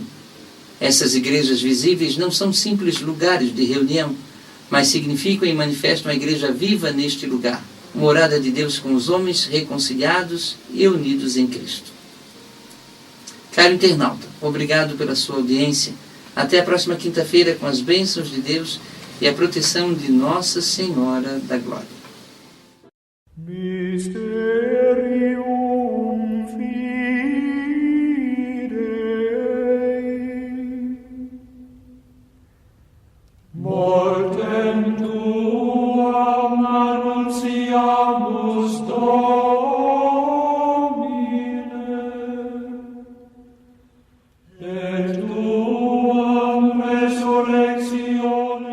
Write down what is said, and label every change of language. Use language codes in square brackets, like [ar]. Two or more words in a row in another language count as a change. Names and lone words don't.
[pt] Essas igrejas visíveis não são simples lugares de reunião, mas significam e manifestam a igreja viva neste lugar, morada de Deus com os homens reconciliados e unidos em Cristo. Caro internauta, obrigado pela sua audiência. Até a próxima quinta-feira com as bênçãos de Deus e a proteção de Nossa Senhora da Glória. [la] Mysterium Fidei Mortem Tuam annunciamus Domine et Tuam resurrectionem